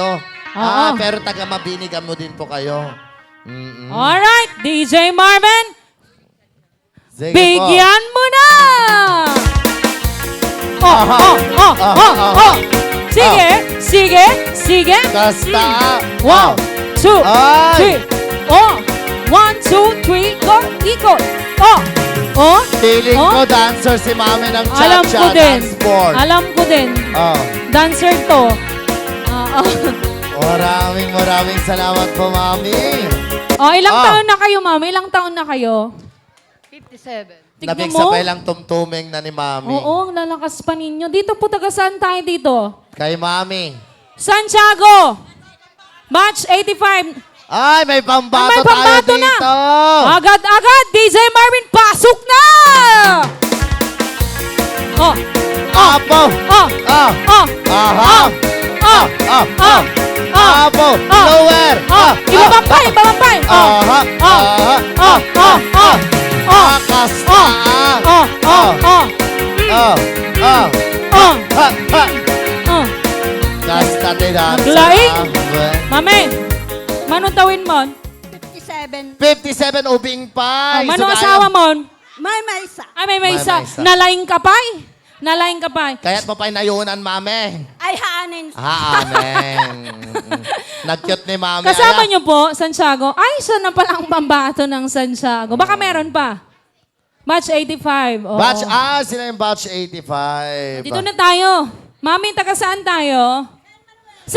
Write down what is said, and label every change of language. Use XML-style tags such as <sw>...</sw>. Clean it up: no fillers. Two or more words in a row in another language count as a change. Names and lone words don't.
<tl>Oo. Pero taga Mabiniga mo din po kayo. Mm-mm. Alright, DJ Marvin, Sige bigyan mo na! Aha. Aha. Sige, sige, sige. Basta.</tl> <en>One, two, Ay. three. Oh, 1, 2, 3, go,</en> <tl>ikot. Oh, oh. Feeling Oh. ko dancer si mami ng Alam ko cha-cha din.</tl> <en>dance sport.</en> <tl>Alam ko din. Oh.</tl> <ilo>Dancer to.</ilo> <tl>Maraming salamat po, mami. Oh, ilang Ah. taon na kayo, mami? Ilang taon na kayo? 57. Tignan Nabig mo. sabay lang tumtuming na ni mami. Oo, ang lalakas pa ninyo. Dito po, taga saan tayo dito? Kay mami. Santiago! Batch 85. Ay, may pambato, May pambato tayo na. dito. Agad-agad, DJ Marvin, pasok na! Oh, Apo. oh, Ah. oh, Aha. oh, Ah. oh, oh, Apo. Ah. Lower. oh. Ibabampay, ibabampay. Oh, Aha. oh, Aha. oh, oh, oh, oh,</tl> <ilo>Kasta. oh, oh, oh, oh, Ah. Ah. oh, Ha. Ha. oh. Kasta din dancer. Naglaing. Ah. Mami, manong tawin mo? 57. 57 ubing pa. Manong asawa mo?</ilo> <tl>May isa. Ay, may May isa. isa.</tl> <ilo>Nalaing ka pa? Nalaing ka pa? Kaya't mo pa'y nayunan, mami. Ay, haanin.</ilo> <tl>Amen. Nag-cute ni mami. Kasama Ayan. niyo po, Santiago. Ay, siya na pala ang pambato ng Santiago. Baka meron pa. Batch 85. Oo. Batch, sila yung batch 85. Dito na tayo. Mami, taga saan tayo? San</tl>